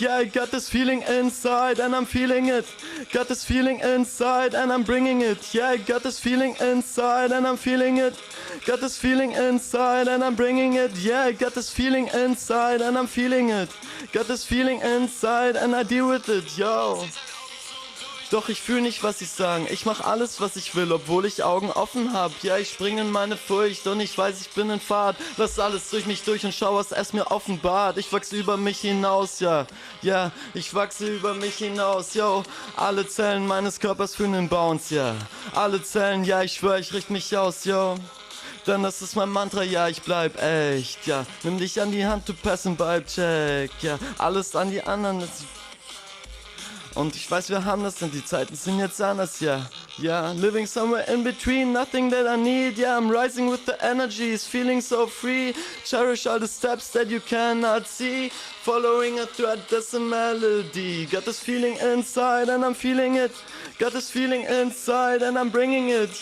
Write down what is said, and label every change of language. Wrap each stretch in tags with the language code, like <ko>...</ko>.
<en>Yeah, I got this feeling inside and I'm feeling it. Got this feeling inside and I'm bringing it. Yeah, I got this feeling inside and I'm feeling it. Got this feeling inside and I'm bringing it. Yeah, I got this feeling inside and I'm feeling it. Got this feeling inside and I deal with it, yo.</en> <de>Doch ich fühl nicht, was sie sagen. Ich mach alles, was ich will, obwohl ich Augen offen hab. Ja, ich spring in meine Furcht und ich weiß, ich bin in Fahrt. Lass alles durch mich durch und schau, was es mir offenbart. Ich wachse über mich hinaus, ja. Ja, ich wachse über mich hinaus, yo. Alle Zellen meines Körpers fühlen den Bounce, ja. Alle Zellen, ja, ich schwör, ich richt mich aus, yo. Denn das ist mein Mantra, ja, ich bleib echt, ja. Nimm dich an die Hand, du pass and vibe check, ja. Alles an die anderen, und ich weiß, wir haben das, denn die Zeiten sind jetzt anders, ja.</de> <en>Yeah, living somewhere in between, nothing that I need. Yeah, I'm rising with the energies, feeling so free. Cherish all the steps that you cannot see. Following a thread, that's a melody. Got this feeling inside and I'm feeling it. Got this feeling inside and I'm bringing it.</en>